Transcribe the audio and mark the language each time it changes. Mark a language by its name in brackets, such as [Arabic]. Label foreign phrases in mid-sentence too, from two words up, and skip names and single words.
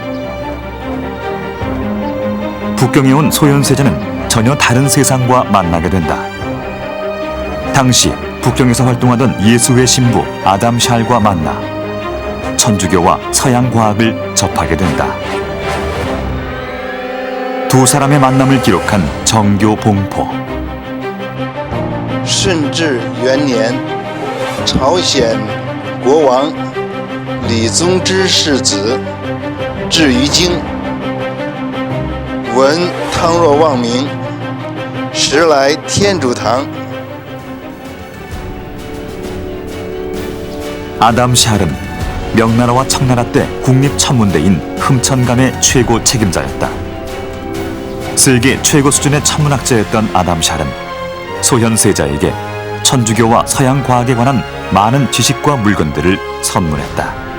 [Korean] 북경에 온 소현세자는 전혀 다른 세상과 만나게 된다. 당시 북경에서 활동하던 예수회 신부 아담 샬과 만나 천주교와 서양 과학을 접하게 된다. 두 사람의 만남을 기록한 정교 봉포. [Chinese] 顺治元年，朝鲜国王李宗之世子至于京，闻汤若望名，时来天主堂。 [Korean] 아담 샬은 명나라와 청나라 때 국립천문대인 흠천감의 최고 책임자였다. 세계 최고 수준의 천문학자였던 아담 샬은 소현세자에게 천주교와 서양 과학에 관한 많은 지식과 물건들을 선물했다.